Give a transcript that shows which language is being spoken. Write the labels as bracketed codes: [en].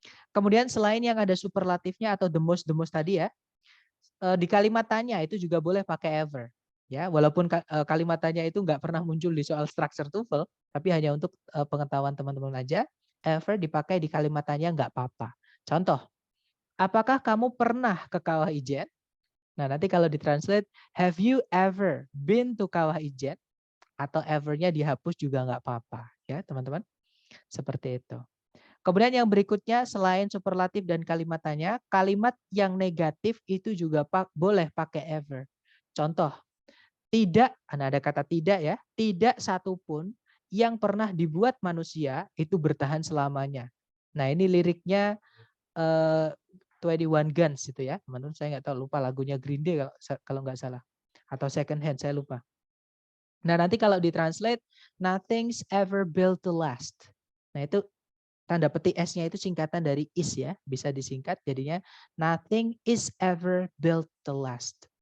[id] Kemudian selain yang ada superlatifnya atau the most tadi ya, di kalimat tanya itu juga boleh pakai ever. Ya, walaupun kalimat tanya itu nggak pernah muncul di soal structure TOEFL, tapi hanya untuk pengetahuan teman-teman aja, ever dipakai di kalimat tanya nggak apa-apa. Contoh, apakah kamu pernah ke Kawah Ijen? Nah, nanti kalau ditranslate, [en] have you ever been to Kawah Ijen? [id] Atau ever-nya dihapus juga nggak apa-apa. Ya, teman-teman. Seperti itu. Kemudian yang berikutnya, selain superlatif dan kalimat tanya, kalimat yang negatif itu juga boleh pakai ever. Contoh, tidak, ada kata tidak ya, tidak satupun yang pernah dibuat manusia itu bertahan selamanya. Nah ini liriknya 21 Guns itu ya, teman-teman. Saya nggak tahu, lupa lagunya Green Day kalau nggak salah, atau Second Hand saya lupa. Nah nanti kalau ditranslate, [en] nothing's ever built to last. [id] Nah itu tanda petik S-nya itu singkatan dari is ya, bisa disingkat jadinya [en] nothing is ever built to last.